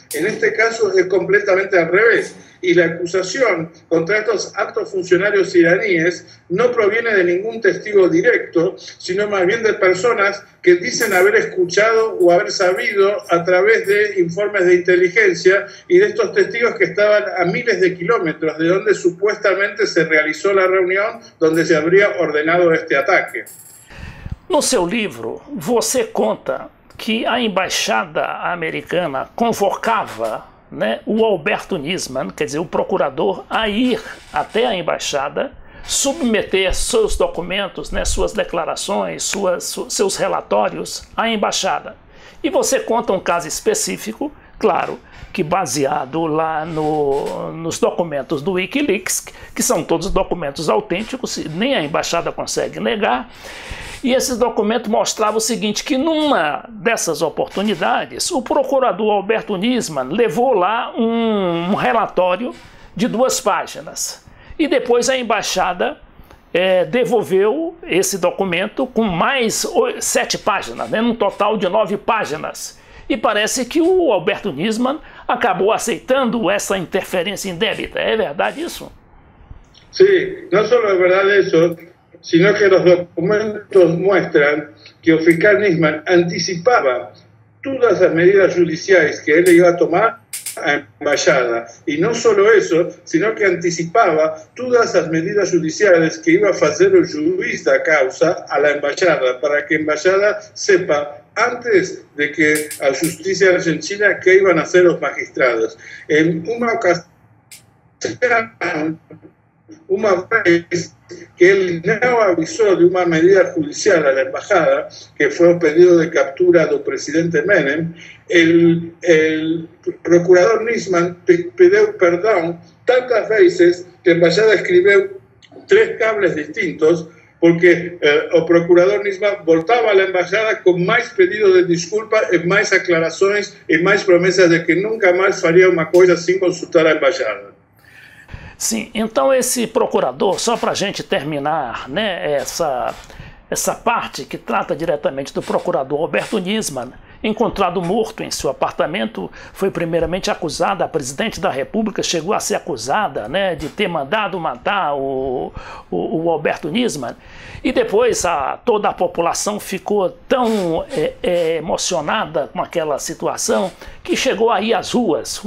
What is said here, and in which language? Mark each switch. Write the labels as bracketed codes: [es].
[es] En este caso es completamente al revés. Y la acusación contra estos altos funcionarios iraníes no proviene de ningún testigo directo, sino más bien de personas que dicen haber escuchado o haber sabido a través de informes de inteligencia y de estos testigos que estaban a miles de kilómetros de donde supuestamente se realizó la reunión donde se habría ordenado este ataque. [pt] No seu livro, você conta que a embaixada americana convocava, né, o Alberto Nisman, quer dizer, o procurador, a ir até a embaixada, submeter seus documentos, né, suas declarações, seus relatórios à embaixada. E você conta um caso específico, claro, que baseado lá nos documentos do Wikileaks, que são todos documentos autênticos, nem a embaixada consegue negar. E esses documentos mostravam o seguinte, que numa dessas oportunidades, o procurador Alberto Nisman levou lá um relatório de 2 páginas. E depois a embaixada devolveu esse documento com mais 7 páginas, né, num total de 9 páginas. E parece que o Alberto Nisman acabou aceitando essa interferência indébita. [es] ¿Es verdad eso? Sí, no solo es verdad eso, sino que los documentos muestran que el fiscal Nisman anticipaba todas las medidas judiciales que él iba a tomar a la embajada. Y no solo eso, sino que anticipaba todas las medidas judiciales que iba a hacer el juez de causa a la embajada, para que la embajada sepa antes de que a justicia argentina qué iban a hacer los magistrados. En una ocasión, una vez que él no avisó de una medida judicial a la embajada, que fue un pedido de captura del presidente Menem, el procurador Nisman pidió perdón tantas veces que la embajada escribió 3 cables distintos, porque el procurador Nisman voltaba a la embajada con más pedidos de disculpas, más aclaraciones y más promesas de que nunca más haría una cosa sin consultar a la embajada. [pt] Sim, então esse procurador, só para a gente terminar, né, essa parte que trata diretamente do procurador Alberto Nisman, encontrado morto em seu apartamento, foi primeiramente acusada, a presidente da República chegou a ser acusada, né, de ter mandado matar o Alberto Nisman, e depois toda a população ficou tão emocionada com aquela situação que chegou aí às ruas.